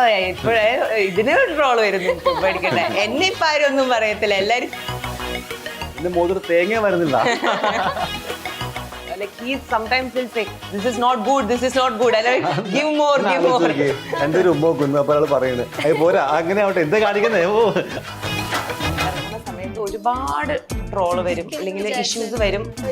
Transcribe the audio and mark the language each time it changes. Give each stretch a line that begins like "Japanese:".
Malayalam: ഇപ്പോഴേ ഇതിന് ട്രോള് വരുന്നു, പേടിക്കട്ടെ. എന്നെ ഇപ്പൊ ആരും ഒന്നും പറയത്തില്ല, എല്ലാരും തേങ്ങ വരുന്നില്ല.
English: like he sometimes will say this is not good, this is not good, and I give more.
Malayalam: എന്റെ ഒരു ഉമ്മ കൊന്നു, അപ്പൊ അയാൾ പറയുന്നത് അത് പോരാ, അങ്ങനെ ആവട്ടെ, എന്താ കാണിക്കുന്നേ. ഇറങ്ങുന്ന സമയത്ത് ഒരുപാട് ട്രോള് വരും, അല്ലെങ്കിൽ ഇഷ്യൂസ് വരും.